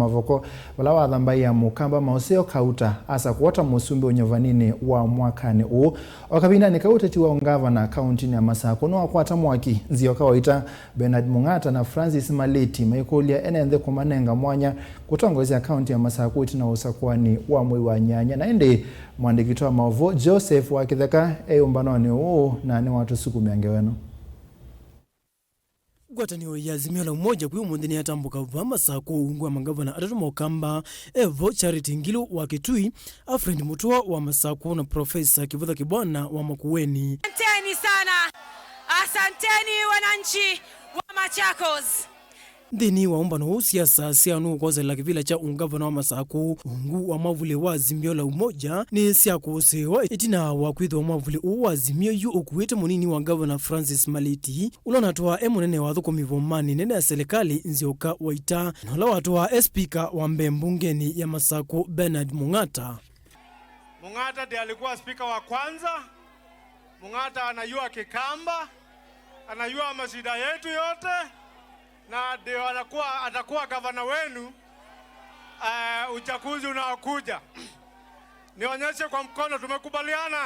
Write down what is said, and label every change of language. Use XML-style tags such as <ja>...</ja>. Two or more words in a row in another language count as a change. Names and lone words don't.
<kam>Mavoko vala waatha mbai ya mukamba mauseo kauta asakuuwa musumbi unyuvanini wa mwakani kavindani ka uteti wa ungavana kaunti ya Masaku niwakwata mwaki Nzioka Waita Mung'ata na Francis Maliti maikulia enenthe kumanenga mwanya kutongozya kaunti ya Masaku itina usakuani wa mwei wa nyanya na indi mwandiki wa Mavoko Joseph wa kitheka eyumbanoni na ni watu suku miangeweno. Gwataniyo ya Azimio la Umoja kwa umunthi niwatambuka wa Masaku ungwa mangavana atatu mukamba Evo Charity Ngilu wa Kitui, Afrend Mutua wa Masaku na Profesa Kivutha Kibwana wa Makueni.</kam> <sw>Asanteni sana. Asanteni wananchi wa Machakos.</sw> <kam>Ndini wa umbano siasa sianu kwa zela kivila cha ungavana wa Masaku ungu wa mavule wa Azimio la Umoja ni siakusewa itina wa kwitho wa mavule wa Azimio yu ukuwete munini wa gavana Francis Maliti ulonatoa munene wa thukumivo mani nene ya serikali Nzioka Waita na watoa speaker wa mbungeni ya Masaku Mung'ata.</kam> <sw>Mung'ata ndiye alikuwa speaker wa kwanza. Mung'ata anajua kikamba, anajua mashida yetu yote. Na ndio atakuwa gavana wenu uchaguzi unaokuja. Nionyeshe kwa mkono tumekubaliana.</sw>